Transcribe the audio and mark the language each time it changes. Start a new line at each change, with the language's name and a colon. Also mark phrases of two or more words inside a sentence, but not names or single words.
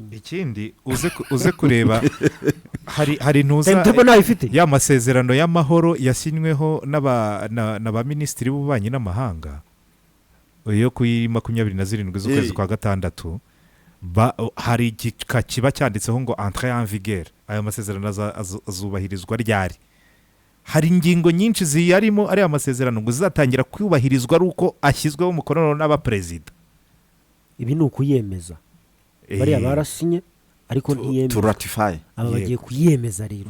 Kinyarwanda: Ikindi uze kureba hari ntuza ya masezerano y'amahoro yasinyweho n'aba ministri b'ububanyi n'amahanga yo ku 27 z'ukwezi kwa gatandatu. Hari kiba cyanditseho ngo
French: entrée en vigueur.
Kinyarwanda: Aya masezerano azubahirizwa ryari. Hari ingingo nyinshi ziyarimo ari amasezerano ngo zizatangira kubahirizwa ari uko ashyizweho umukono n'abaperezida. Ibi ni ukuyemeza. Bariya barasinye ariko ntiyemeza.
English: To ratify.
Kinyarwanda: Aba bagiye kuyemeza rero.